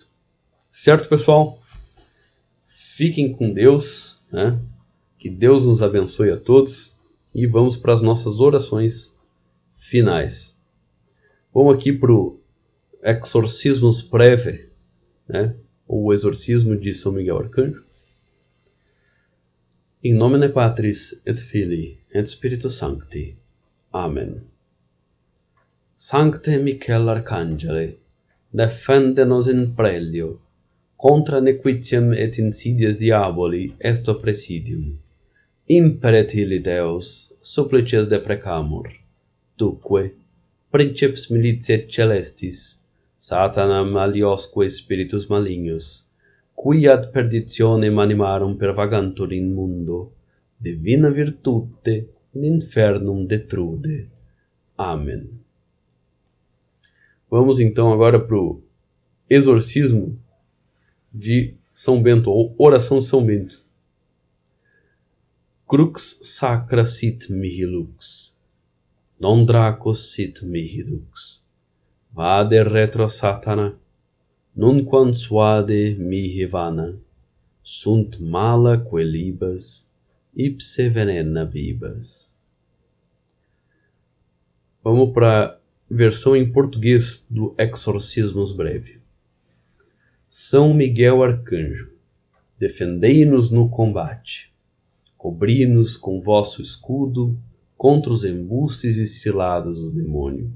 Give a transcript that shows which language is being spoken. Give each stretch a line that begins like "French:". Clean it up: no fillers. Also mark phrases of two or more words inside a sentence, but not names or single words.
Portuguese: Certo, pessoal? Fiquem com Deus, né? Que Deus nos abençoe a todos. E vamos para as nossas orações finais. Vamos aqui para o Exorcismus Breve, né? O exorcismo de São Miguel Arcanjo.
Latin: In nomine Patris et Filii et Spiritus Sancti. Amen. Sancte Michael Arcangele, defende nos in prelio, contra nequitiam et insidias diaboli est presidium. Imperet illi Deus, supplices deprecamur, duque, princeps militiae celestis, Satanam aliosque spiritus malignos, qui ad perditionem animarum pervagantur in mundo, divina virtute in infernum detrude.
Portuguese: Amém. Vamos então agora para o exorcismo de São Bento, ou oração de São Bento.
Latin: Crux sacra sit mihi lux, non dracos sit mihi dux. Vade retro Satana, nunquam suade mihi vana, sunt mala quelibas, ipse venena vibas.
Portuguese: Vamos para a versão em português do Exorcismus Breve. São Miguel Arcanjo, defendei-nos no combate, cobri-nos com vosso escudo contra os embustes e ciladas do demônio.